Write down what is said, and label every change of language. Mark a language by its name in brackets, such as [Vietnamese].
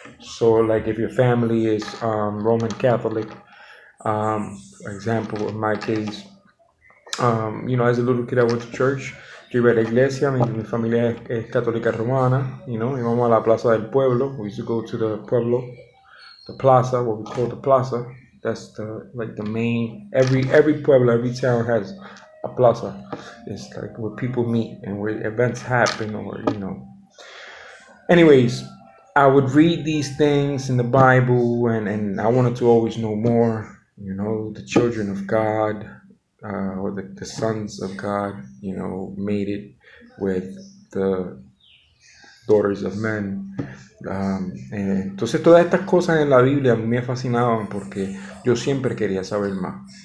[English] So, like if your family is Roman Catholic, for example, in my case, as a little kid I went to church. [Spanish] Yo iba a la iglesia, mi familia es católica romana, íbamos a la plaza del pueblo. [English] We used to go to the pueblo, the plaza, what we call the plaza. That's the main, every pueblo, every town has a plaza. It's like where people meet and where events happen, or Anyways, I would read these things in the Bible, and I wanted to always know more. The children of God, or the sons of God, made it with the daughters of men. [Spanish] Entonces todas estas cosas en la Biblia a mí me fascinaban porque yo siempre quería saber más.